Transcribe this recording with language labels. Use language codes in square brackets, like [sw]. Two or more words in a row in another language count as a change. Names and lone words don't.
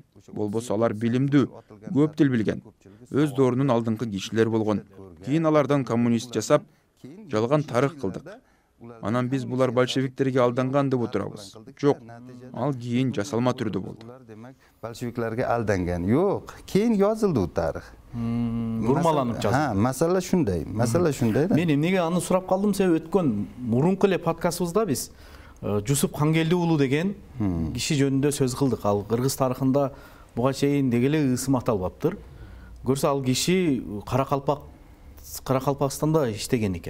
[ky] Болбосо алар билимдүү, көп тил билген, өз доорунун алдыңкы кишилер болгон. Кийин алардан коммунист жасап, жалган тарых кылдык. Анан биз булар большевиктерге алданган деп отурабыз. Жок, ал кийин жасалма түрдө болду. [uz] bolsheviklarga aldangan. Yo'q, keyin yozildi u tarix. [ky] Бурмаланып жазылды. [uz] Masala shunday. Masala shunday. [ky] Мен эмнеге аны сурап калдым, себеби өткөн мурунку эле подкастыбызда биз Жусуп Кангелди уулу деген киши жөнүндө сөз кылдык. Ал кыргыз тарыхында буга чейин деги эле ысым аталбаптыр. Көрсө ал киши Каракалпакстанда иштеген экен.